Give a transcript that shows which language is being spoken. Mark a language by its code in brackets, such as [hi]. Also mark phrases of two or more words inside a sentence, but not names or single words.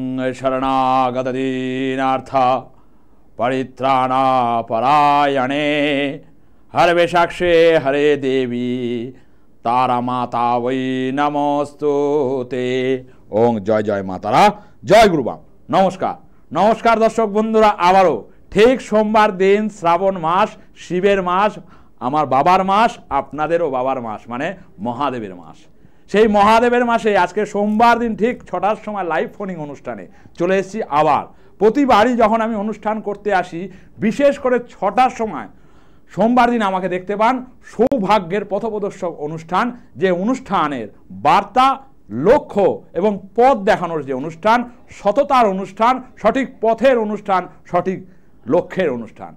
[sa] शरणागत दीनार्थ परित्राणापरायणे हरवेशाक्षे हरे देवी तारा माता वै नमस्तुते। [bn] ওঁ জয় জয় মাতারা, জয় গুরুবাম। নমস্কার নমস্কার দর্শক বন্ধুরা, আবারও ঠিক সোমবার দিন শ্রাবণ মাস, শিবের মাস, আমার বাবার মাস, আপনাদেরও বাবার মাস মানে মহাদেবের মাস। সেই মহাদেবের মাসে আজকে সোমবার দিন ঠিক ৬টার সময় লাইভ ফোনিং অনুষ্ঠানে চলে এসেছি। আবার প্রতিবারই যখন আমি অনুষ্ঠান করতে আসি, বিশেষ করে ৬টার সময় সোমবার দিন আমাকে দেখতে পান সৌভাগ্যের পথপ্রদর্শক অনুষ্ঠান, যে অনুষ্ঠানের বার্তা, লক্ষ্য এবং পথ দেখানোর যে অনুষ্ঠান, সততার অনুষ্ঠান, সঠিক পথের অনুষ্ঠান, সঠিক লক্ষ্যের অনুষ্ঠান।